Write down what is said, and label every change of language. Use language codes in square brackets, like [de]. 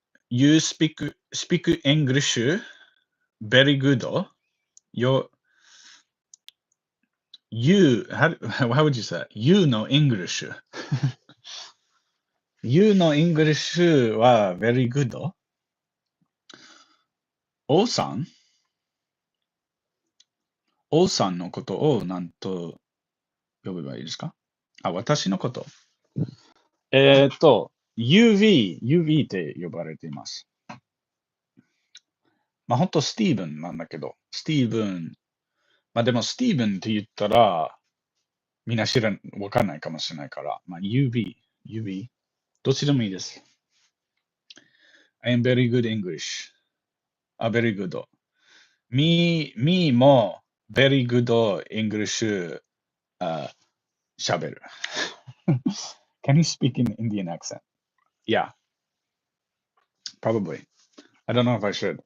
[en] You speak English very good. How would you say it? You know English. You know English は very good? [ja] 王さんのことを何と呼べばいいですか？私のこと。 UV って呼ばれています。まあ、本当スティーブンなんだけど、スティーブン、まあでもスティーブンって言ったら、みんなわかんないかもしれないから、まあ UV、どっちでもいいです。 [en] I am very good English. very good. me も very good English [ja] 喋る。 [en] Can you speak in Indian accent? Yeah, probably. I don't know if I should.